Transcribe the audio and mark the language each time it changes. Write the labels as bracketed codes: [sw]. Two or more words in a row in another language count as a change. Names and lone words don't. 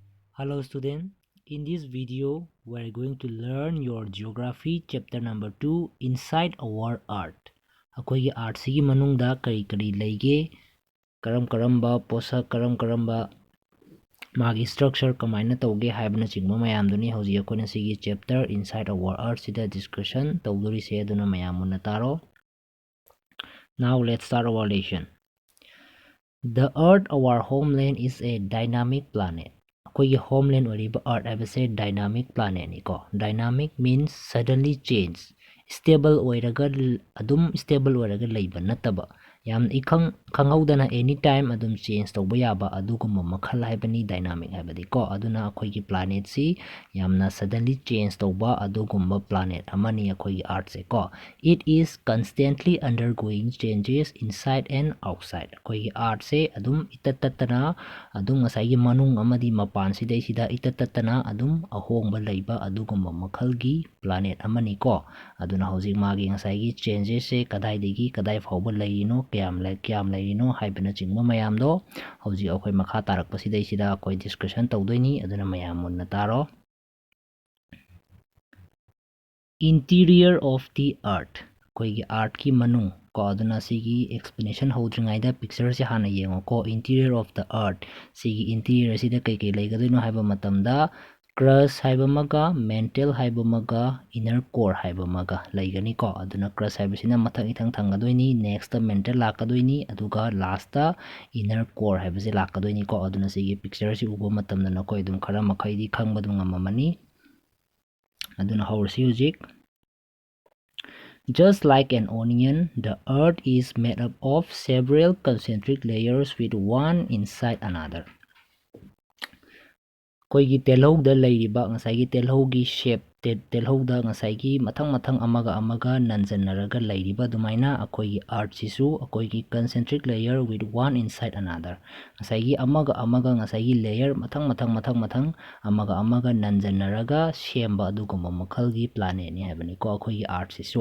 [en] Hello student, in this video we are going to learn your geography chapter number 2 inside our art. [mni] Akoigi art sigi manungda kari leige karam posa karam magi structure kamaina tauge haibna chingma mayamduni hoji akona sigi [en] chapter inside our art [mni] sida discussion tawduri se aduna mayamuna taro. [en] Now let's start our lesson. The earth, our homeland, is a dynamic planet. [mni] Akoigi homeland oriba earth habase [en] dynamic planet [mni] ni ko. [en] Dynamic means suddenly change. [mni] Stable oiraga leiba nataba. Yam ikang kanghaudana anytime adum change tawba yaba adugumba makhal haibani dynamic habadi ko. Aduna akoigi planet si yamna [en] suddenly change [mni] tawba adugumba planet amani akoigi earth se ko. [en] It is constantly undergoing changes inside and outside. [mni] Akoigi earth se adum itatatana adum ngasai manung amadi mapan sidai sida itatatana adum ahongba leiba adugumba makhalgi planet amani ko. Aduna hojik magi ngasai changes se kadai degi kadai fauba leino kyam leino haibana chingma mayamdo hojik akoi makha tarakpa sidai sida akoi discussion tawdoini aduna mayam munna taro. [en] Interior of the earth. [mni] Akoigi earth ki manung ko aduna sigi explanation hodringaida picture se hana yengo ko. [en] Interior of the earth [mni] sigi interior sida kai leigadoino haiba matamda crust haiba maga mantle haiba maga [en] inner core [mni] haiba maga leigani ko. Aduna crust haiba sina mathang ithang thangadoini, [en] next mantle [mni] lakadoini, aduga [en] last inner core [mni] haiba se lakadoini ko. Aduna sigi picture se uba matamda nako idum khara makhaidi khangbadu ngamamani. Aduna hawrsi hojik. [en] Just like an onion, the earth is made up of several concentric layers with one inside another. [mni] Koigi telhouda leiriba ngasai telhougi shape telhouda ngasai mathang amaga nanjanaraga leiriba dumaina akoigi earth sisu akoigi [en] concentric layer with one inside another. [mni] Ngasai amaga ngasai layer mathang amaga nanjanaraga shemba adugumba makhalgi planet ni habani ko akoigi earth sisu.